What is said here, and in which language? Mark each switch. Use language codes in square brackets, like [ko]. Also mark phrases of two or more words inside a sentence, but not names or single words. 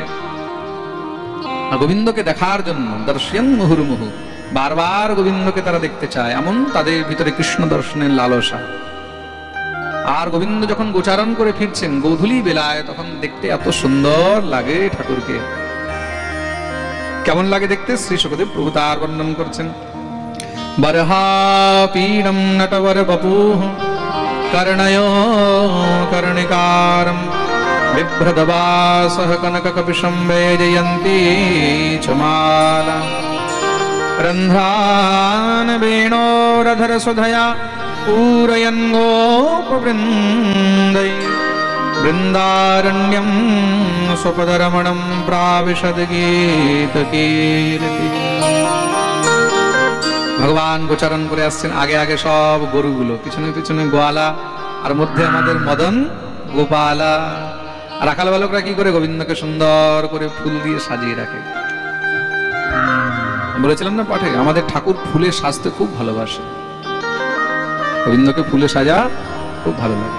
[bn] আর গোবিন্দকে দেখার জন্য দর্শন মুহুর্মুহু, বারবার গোবিন্দকে তারা দেখতে চায়, এমন তাদের ভিতরে কৃষ্ণ দর্শনের লালসা। আর গোবিন্দ যখন গোচারণ করে ফিরছেন গোধূলি বেলায়, তখন দেখতে এত সুন্দর লাগে ঠাকুরকে। কেমন লাগে দেখতে, শ্রী সুখদেব প্রভু তার বর্ণন করছেন। [sa] बर्हापीडं नटवरवपुः कर्णयो कर्णिकारं बिभ्रदवासः कनककपिशं वैजयन्ती च माला रन्ध्रान् वेणोरधरसुधया पूरयन् गोपवृन्दै वृन्दारण्यं स्वपदरमणं प्राविशद गीतकीर्ति। [bn] ভগবান গোচারণ করে আসছেন, আগে আগে সব গরুগুলো, পিছনে পিছনে গোয়ালা, আর মধ্যে আমাদের মদন গোপালা। আর রাখাল বালকরা কি করে? গোবিন্দকে সুন্দর করে ফুল দিয়ে সাজিয়ে রাখে। বলেছিলাম না পাঠে, আমাদের ঠাকুর ফুলে সাজতে খুব ভালোবাসে, গোবিন্দকে ফুলে সাজা খুব ভালো লাগে।